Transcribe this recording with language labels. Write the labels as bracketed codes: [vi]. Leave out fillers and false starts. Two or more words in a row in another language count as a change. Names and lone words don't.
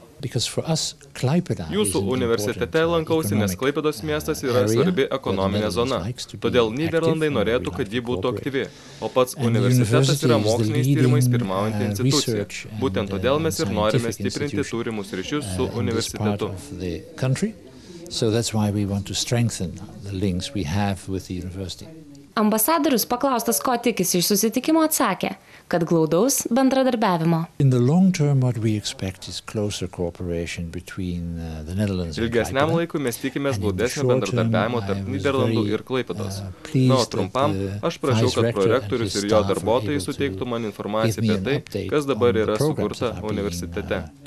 [lt] Jūsų universitete lankausi, nes Klaipėdos miestas yra svarbi ekonominė zona. Todėl Nyderlandai norėtų, kad ji būtų aktyvi. O pats universitetas yra moksliniais tyrimais pirmaujanti institucija. Būtent todėl mes ir norime stiprinti turimus ryšius su universitetu. [en] So that's why we want to strengthen the links we have with the university. [lt] Ambasadorius paklaustas, ko tikisi iš susitikimo, atsakė, kad glaudaus bendradarbiavimo. Ilgesniam laikui mes tikimės glaudesnio bendradarbiavimo tarp Nyderlandų ir Klaipėdos. Na, o trumpam, aš prašiau, kad prorektorius ir jo darbuotojai suteiktų man informaciją apie tai, kas dabar yra sukurta universitete.